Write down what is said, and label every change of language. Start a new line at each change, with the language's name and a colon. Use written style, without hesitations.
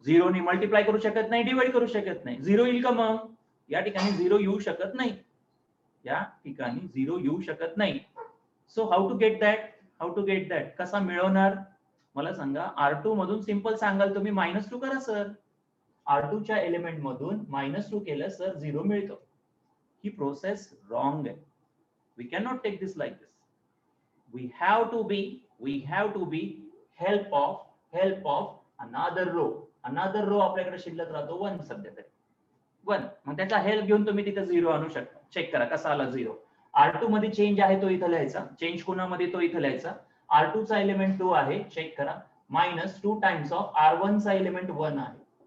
Marathi: 0 ने मल्टिप्लाय करू शकत नाही, डिवाइड करू शकत नाही. 0 येईल का मग? या ठिकाणी 0 येऊ शकत नाही. या ठिकाणी 0 येऊ शकत नाही.
English: so how to get that
Marathi: कसा मिळवणार मला सांगा. R2 मधून सिंपल सांगाल तुम्ही -2 करा सर. R2 च्या एलिमेंट मधून -2 केलं सर 0 मिळतो. ही प्रोसेस रॉंग आहे.
English: We cannot take this like this. We have to be help of another row. Another row
Marathi: आपल्याकडे शिल्लक राहतो 1 सध्या तरी 1. मग त्याचा हेल्प घेऊन तुम्ही तिथे 0 आणू शकता. चेक करा कसा आला 0. R2 मध्ये चेंज आहे तो इथं लिहायचा. चेंज कोणामध्ये तो इथं लिहायचा. R2 चा एलिमेंट 2 आहे. चेक करा. -2 टाइम्स ऑफ R1 चा एलिमेंट 1 आहे.